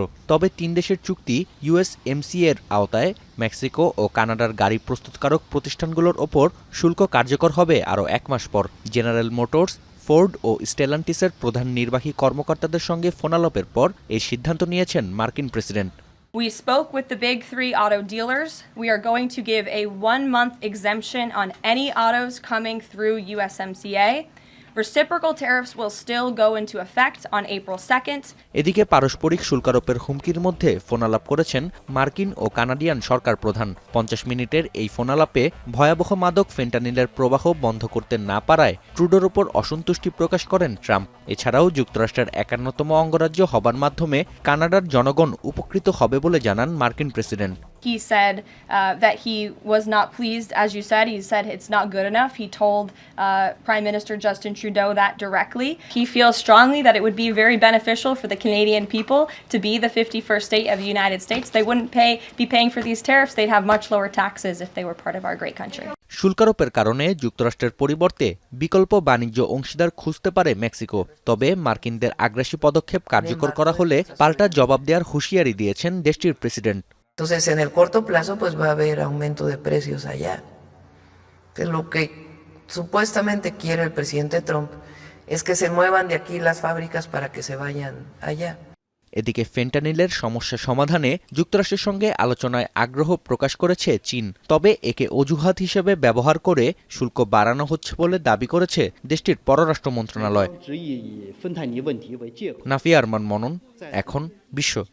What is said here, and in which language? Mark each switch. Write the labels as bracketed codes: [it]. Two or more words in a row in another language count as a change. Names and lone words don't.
[bn] তবে ৩ দেশের চুক্তি ইউএসএমসিএর আওতায় মেক্সিকো ও কানাডার গাড়ি প্রস্তুতকারক প্রতিষ্ঠানগুলোর ওপর শুল্ক কার্যকর হবে আরও ১ মাস পর। জেনারেল মোটরস, ফোর্ড ও স্টেলান্টিসের প্রধান নির্বাহী কর্মকর্তাদের সঙ্গে ফোনালাপের পর এই সিদ্ধান্ত নিয়েছেন মার্কিন প্রেসিডেন্ট। [en] We spoke with the big three auto dealers. We are going to give a 1-month exemption on any autos coming through USMCA. Reciprocal tariffs will still go into effect on April 2nd. [bn] এদিকে পারস্পরিক শুল্কারোপের হুমকির মধ্যে ফোনালাপ করেছেন মার্কিন ও কানাডিয়ান সরকার প্রধান। ৫০ মিনিটের এই ফোনালাপে ভয়াবহ মাদক ফেন্টানিলের প্রবাহ বন্ধ করতে না পারায় ট্রুডোর ওপর অসন্তুষ্টি প্রকাশ করেন ট্রাম্প। এছাড়াও যুক্তরাষ্ট্রের ৫১তম অঙ্গরাজ্য হবার মাধ্যমে কানাডার জনগণ উপকৃত হবে বলে জানান মার্কিন প্রেসিডেন্ট। [en] He said that he was not pleased, as you said. He said it's not good enough. He told Prime Minister Justin Trudeau that directly. He feels strongly that it would be very beneficial for the Canadian people to be the 51st state of the United States. They wouldn't be paying for these tariffs. They'd have much lower taxes if they were part of our great country. [bn] শুল্কারোপের কারণে যুক্তরাষ্ট্রের পরিবর্তে বিকল্প বাণিজ্য অংশীদার খুঁজতে পারে মেক্সিকো। তবে মার্কিনদের আগ্রাসী পদক্ষেপ কার্যকর করা হলে পাল্টা জবাব দেওয়ার হুঁশিয়ারি দিয়েছেন দেশটির প্রেসিডেন্ট। [es] Entonces, en el corto plazo, pues va a haber aumento de precios allá. Entonces, lo que supuestamente quiere el presidente Trump es que se muevan de aquí las fábricas para que se vayan allá. [bn] এদিকে ফেন্টানিলের সমস্যা সমাধানে যুক্তরাষ্ট্রের সঙ্গে আলোচনায় আগ্রহ প্রকাশ করেছে চীন। তবে একে অজুহাত হিসেবে ব্যবহার করে শুল্ক বাড়ানো হচ্ছে বলে দাবি করেছে দেশটির পররাষ্ট্র মন্ত্রণালয়। নাফিয়া আরমান মনন, এখন বিশ্ব।